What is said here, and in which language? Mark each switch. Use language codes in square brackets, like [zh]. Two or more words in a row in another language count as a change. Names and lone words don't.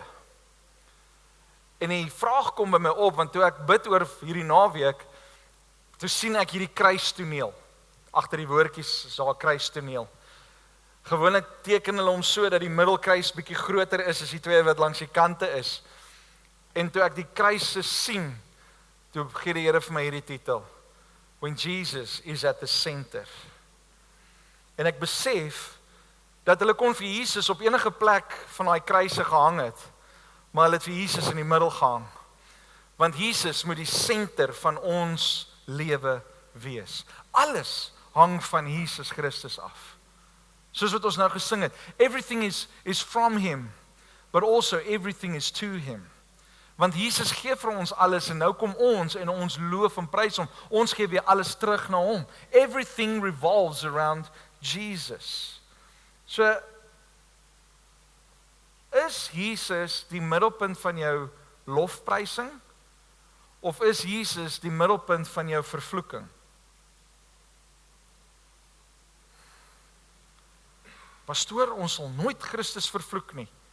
[af] En die vraag kom by my op, want toe ek bid oor hierdie naweek, toe sien ek hierdie kruistoneel. Agter die woordjies is daar 'n kruistoneel. Gewoonlik teken hulle hom so dat die middelkruis bietjie groter is as die 2 wat langs die kante is. En toe ek die kruise sien, toe gee die Here vir my hierdie titel, [en] when Jesus is at the center. [af] En ek besef dat hulle kon vir Jesus op enige plek van daai kruise gehang het, maar hulle het vir Jesus in die middel gehang. Want Jesus moet die senter van ons lewe wees. Alles hang van Jesus Christus af. Soos wat ons nou gesing het, [en] everything is from him, but also everything is to him. [af] Want Jesus gee vir ons alles en nou kom ons en ons loof en prys hom. Ons gee weer alles terug na hom. [en] Everything revolves around Jesus. [af] So, is Jesus die middelpunt van jou lofprysing? Of is Jesus die middelpunt van jou vervloeking? Pastoor, ons sal nooit Christus vervloek nie.